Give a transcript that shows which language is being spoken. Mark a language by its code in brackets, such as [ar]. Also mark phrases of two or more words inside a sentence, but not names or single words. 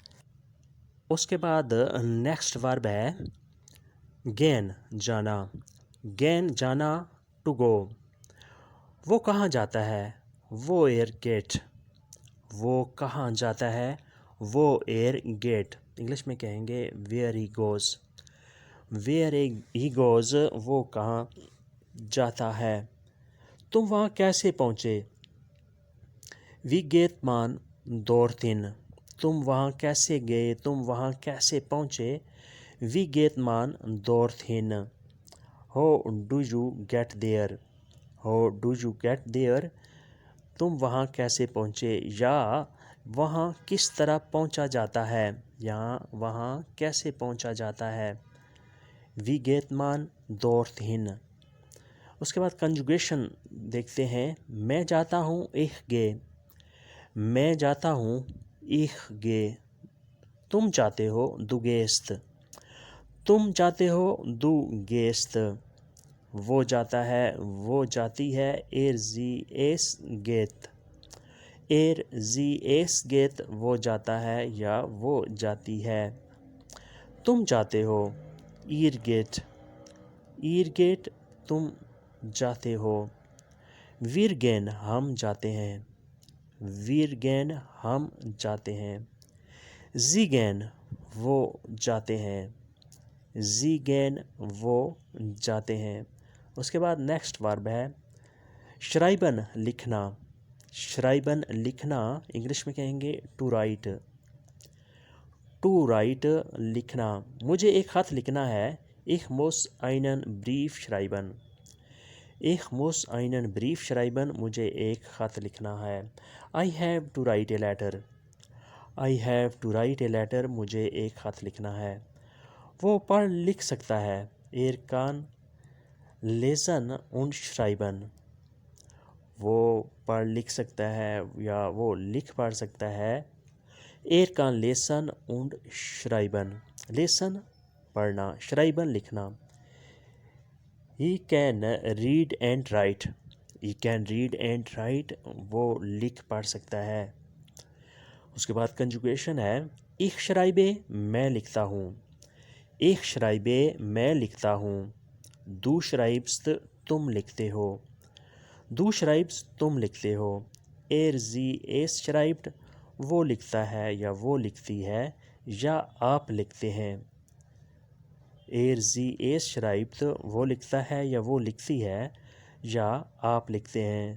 [ur] اس کے بعد [en] next verb [ur] ہے gehen جانا، gehen جانا [en] to go. [ur] وہ کہاں جاتا ہے، [de] woher geht، [ur] وہ کہاں جاتا ہے، [de] woher geht، [ur] انگلش میں کہیں گے [en] where he goes، where he goes [ur] وہ کہاں جاتا ہے۔ تم وہاں کیسے پہنچے، [de] wie geht man dorthin، [ur] تم وہاں کیسے گئے، تم وہاں کیسے پہنچے، [de] wie geht man dorthin، [en] how do you get there، how do you get there، [ur] تم وہاں کیسے پہنچے یا وہاں کس طرح پہنچا جاتا ہے یا وہاں کیسے پہنچا جاتا ہے، [de] wie geht man dorthin۔ [ur] اس کے بعد کنجوگیشن دیکھتے ہیں۔ میں جاتا ہوں [de] ich gehe، [ur] میں جاتا ہوں [de] ich gehe، [ur] تم جاتے ہو [de] du gehst، [ur] تم جاتے ہو [de] du gehst، [ur] وہ جاتا ہے وہ جاتی ہے [de] sie es geht، sie es geht [ur] وہ جاتا ہے یا وہ جاتی ہے. تم جاتے ہو. [de] er geht [ur] تم جاتے ہو. [de] wir gehen [ur] ہم جاتے ہیں. [de] wir gehen [ur] ہم جاتے ہیں. [de] sie gehen [ur] وہ جاتے ہیں. [de] sie gehen [ur] وہ جاتے ہیں. اس کے بعد [en] next verb [ur] ہے شرائبن لکھنا. شرائبن لکھنا انگلش میں کہیں گے [en] to write. to write [ur] لکھنا. مجھے ایک خط لکھنا ہے. [de] Ich muss einen Brief schreiben. Ich muss einen Brief schreiben. [ur] مجھے ایک خط لکھنا ہے. [en] I have to write a letter. I have to write a letter. [ur] مجھے ایک خط لکھنا ہے. وہ پڑھ لکھ سکتا ہے. [de] kann lesen und schreiben. [ur] وہ پڑھ لکھ سکتا ہے یا وہ لکھ پڑھ سکتا ہے. [de] kann lesen und schreiben. [ur] lesen پڑھنا, schreiben لکھنا. [en] He can read and write. He can read and write. [ur] وہ لکھ پڑھ سکتا ہے. اس کے بعد کنجوگیشن ہے [de] ich schreibe [ur] میں لکھتا ہوں. [de] ich schreibe [ur] میں لکھتا ہوں. [de] Du schreibst [ur] تم لکھتے ہو. [de] Du schreibst [ur] تم لکھتے ہو. [de] sie es schreibt [ur] وہ لکھتا ہے یا وہ لکھتی ہے یا آپ لکھتے ہیں. [de] sie es schreibt [ur] وہ لکھتا ہے یا وہ لکھتی ہے یا آپ لکھتے ہیں.